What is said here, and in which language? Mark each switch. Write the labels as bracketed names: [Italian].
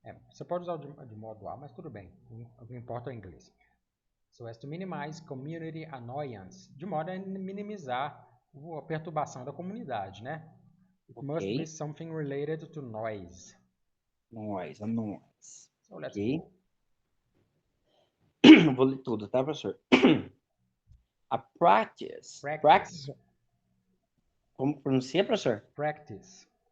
[Portuguese] Você pode usar de modo A, mas tudo bem. O que importa é o inglês. [English] So as to minimize community annoyance. [Portuguese] De modo a minimizar a perturbação da comunidade, né? [English] It must be something related to noise. Noise, a noise. So let's Ok. go. [Portuguese] Vou ler tudo, tá, professor? [English] A practice. Practice. [Portuguese] Como pronuncia, professor? [English] Practice.